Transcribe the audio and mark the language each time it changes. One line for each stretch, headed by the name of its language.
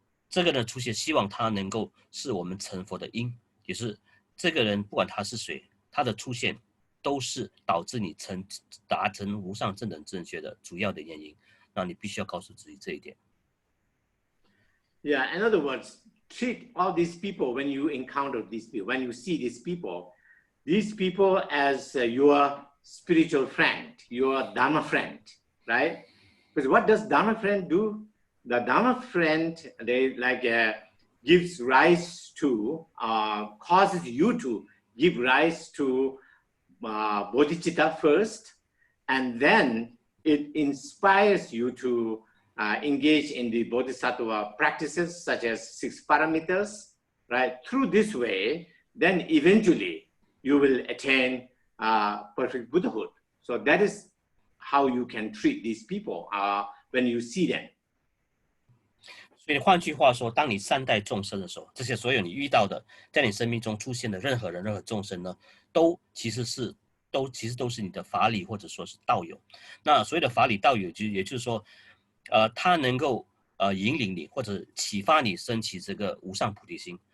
Chinese: 这个人的出现，希望他能够是我们成佛的因，也是这个人不管他是谁，他的出现都是导致你达成无上正等正觉的主要的原因。那你必须要告诉自己这一点。
English: Yeah, in other words, treat all these people when you encounter these people, when you see these people as your spiritual friend, your Dharma friend, right? Because what does Dharma friend do? The Dharma friend, they gives rise to, causes you to give rise to bodhicitta first, and then it inspires you to engage in the bodhisattva practices such as 6 parameters, right? Through this way, then eventually you will attain perfect Buddhahood. So that is how you can treat these people when you see them.
Chinese: 所以换句话说，当你善待众生的时候，这些所有你遇到的，在你生命中出现的任何人、任何众生呢，其实都是你的法理或者说是道友。那所谓的法理道友，也就是说，他能够引领你或者启发你升起这个无上菩提心。